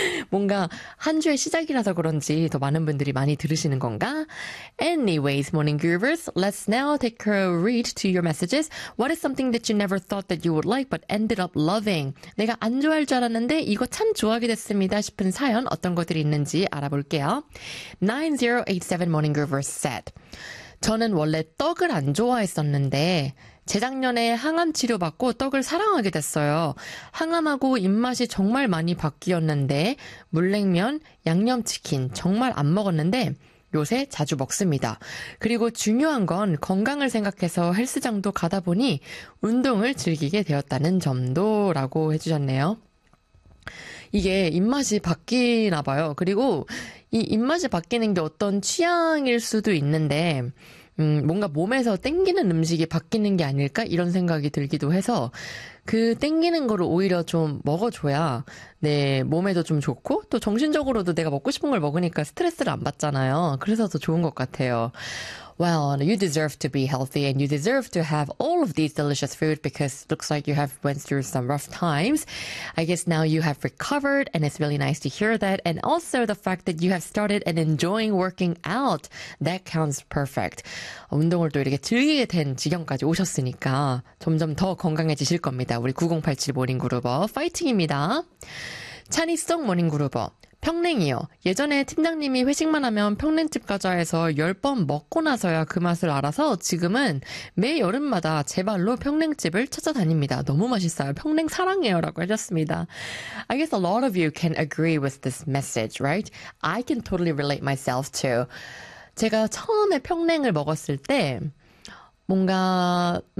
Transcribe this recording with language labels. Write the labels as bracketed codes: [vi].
[ko] 뭔가 한 주의 시작이라서 그런지 더 많은 분들이 많이 들으시는 건가? [en] Anyways, Morning Groovers, let's now take a read to your messages. What is something that you never thought that you would like but ended up loving? [ko] 내가 안 좋아할 줄 알았는데 이거 참 좋아하게 됐습니다 싶은 사연 어떤 것들이 있는지 알아볼게요. 9087 [en] Morning Groovers said, [ko] 저는 원래 떡을 안 좋아했었는데 재작년에 항암 치료받고 떡을 사랑하게 됐어요. 항암하고 입맛이 정말 많이 바뀌었는데 물냉면, 양념치킨 정말 안 먹었는데 요새 자주 먹습니다. 그리고 중요한 건 건강을 생각해서 헬스장도 가다 보니 운동을 즐기게 되었다는 점도 라고 해주셨네요. 이게 입맛이 바뀌나 봐요. 그리고 이 입맛이 바뀌는 게 어떤 취향일 수도 있는데 뭔가 몸에서 땡기는 음식이 바뀌는 게 아닐까 이런 생각이 들기도 해서 그 땡기는 거를 오히려 좀 먹어줘야 내 몸에도 좀 좋고 또 정신적으로도 내가 먹고 싶은 걸 먹으니까 스트레스를 안 받잖아요. 그래서 더 좋은 것 같아요. [en] Well, you deserve to be healthy and you deserve to have all of these delicious food because it looks like you have went through some rough times. I guess now you have recovered and it's really nice to hear that. And also the fact that you have started and enjoying working out, that counts perfect. [ko] 운동을 또 이렇게 즐기게 된 지경까지 오셨으니까 점점 더 건강해지실 겁니다. 우리 9087 모닝그루버 파이팅입니다. 찬이송 모닝그루버. 평냉이요. 예전에 팀장님이 회식만 하면 평냉집 가자 해서 10번 먹고 나서야 그 맛을 알아서 지금은 매 여름마다 제 발로 평냉집을 찾아다닙니다. 너무 맛있어요. 평냉 사랑해요. 라고 하셨습니다. [en] I guess a lot of you can agree with this message, right? I can totally relate myself too. [ko] 제가 처음에 평냉을 먹었을 때 뭔가